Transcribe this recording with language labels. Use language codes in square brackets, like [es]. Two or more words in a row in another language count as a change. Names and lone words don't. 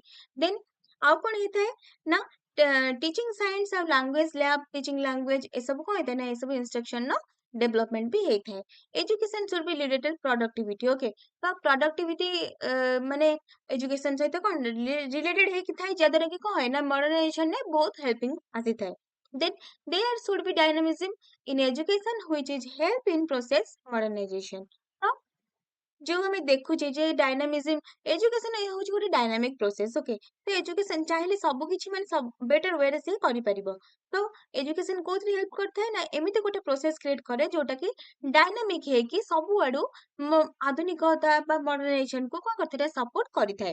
[or] ଦେନ୍ ଆଉ କଣ ହେଇଥାଏ ନା [en] teaching science [or] ଆଉ [en] language lab, teaching language, [or] ଏସବୁ କଣ ହେଇଥାଏ ନା ଏସବୁ [en] instruction development [or] ବି ହେଇଥାଏ। [en] education should be related productivity. [or] ଓକେ, ତ ପ୍ରଡକ୍ଟିଭିଟି ମାନେ ଏଜୁକେସନ ସହିତ କଣ ରିଲେଟେଡ ହେଇକି ଥାଏ, ଯାହାଦ୍ୱାରା କି କଣ ହୁଏ ନା ମଡର୍ନାଇଜେସନରେ ବହୁତ ହେଲ୍ପିଂ ଆସିଥାଏ। [en] Then there should be dynamism in education which is help in process modernization। [or] ତ ଯୋଉ ଆମେ ଦେଖୁଛେ ଯେ [en] dynamism education [or] ହଉଛି ଗୋଟେ [en] dynamic process. [or] ଓକେ, ତ ଏଜୁକେସନ ଚାହିଁଲେ ସବୁ କିଛି ମାନେ [en] better wayରେ [or] ସେ କରିପାରିବ। ତ ଏଜୁକେସନ କୋଉଥିରେ ହେଲ୍ପ କରିଥାଏ ନା ଏମିତି ଗୋଟେ [en] process create [or] କରେ ଯୋଉଟା କି ଡାଇନାମିକ ହେଇକି ସବୁଆଡୁ ଆଧୁନିକତା ବା ମଡର୍ନାଇଜେସନ କୁ କଣ କରିଥାଏ ସପୋର୍ଟ କରିଥାଏ।